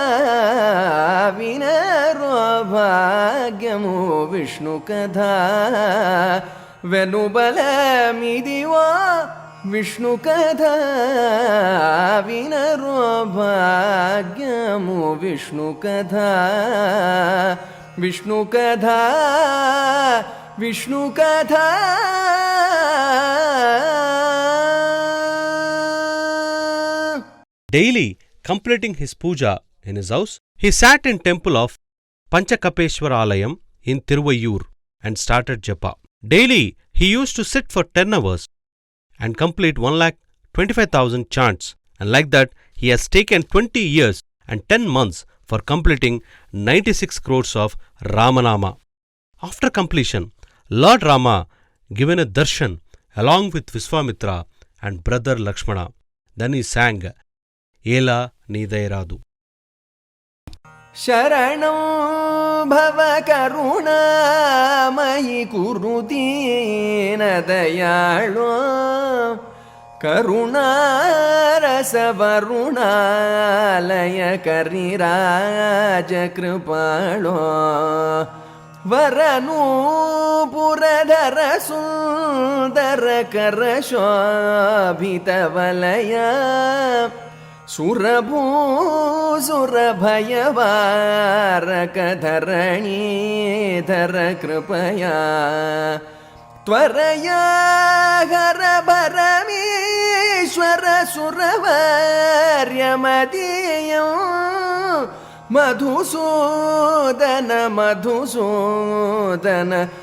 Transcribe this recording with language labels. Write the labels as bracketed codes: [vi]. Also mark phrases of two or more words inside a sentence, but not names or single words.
[te] వినరో భాగ్యము విష్ణు కథ వెనుబలమిదివో విష్ణు కథ వినరో భాగ్యము విష్ణు కథ విష్ణు కథ విష్ణు కథ. [en] Daily completing his puja in his house, he sat in temple of Panchakapeshwara Alayam in Tiruvayyur and started japa. Daily he used to sit for 10 hours and complete 1,25,000 chants, and like that he has taken 20 years and 10 months for completing 96 crores of Ramanama. After completion, Lord Rama given a darshan along with Viswamitra and brother Lakshmana. Then he sang Ela Nidairadu. [sa] శరణం భవ కరుణామయి కురు దీన దయాళో కరుణారస వరుణాలయ కరిరాజ కృపాళో వరను పురధర సుందర కర శోభిత వలయ सुरभूसुरभयवारकधरणीधर कृपया त्वरया हरभरमीश्वर सुरवर्यमदीयं मधुसूदन मधुसूदन